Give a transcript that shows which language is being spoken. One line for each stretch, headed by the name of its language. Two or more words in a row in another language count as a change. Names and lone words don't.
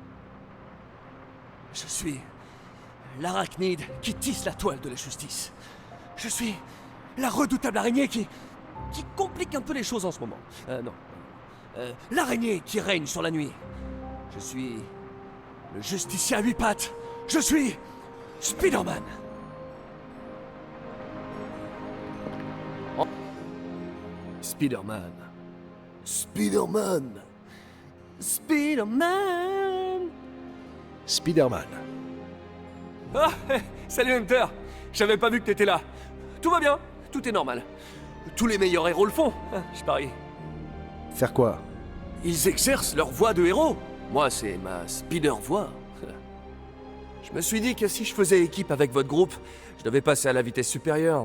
French: Je suis l'arachnide qui tisse la toile de la justice. Je suis la redoutable araignée qui complique un peu les choses en ce moment. Non. L'araignée qui règne sur la nuit. Je suis le justicier à 8 pattes. Je suis Spider-Man. Oh. Spider-Man. Spider-Man. Spider-Man. Spider-Man. Ah, salut Hunter. J'avais pas vu que t'étais là. Tout va bien, tout est normal. Tous les meilleurs héros le font, je parie. Faire quoi? Ils exercent leur voix de héros. Moi, c'est ma Spider-Voix. Je me suis dit que si je faisais équipe avec votre groupe, je devais passer à la vitesse supérieure.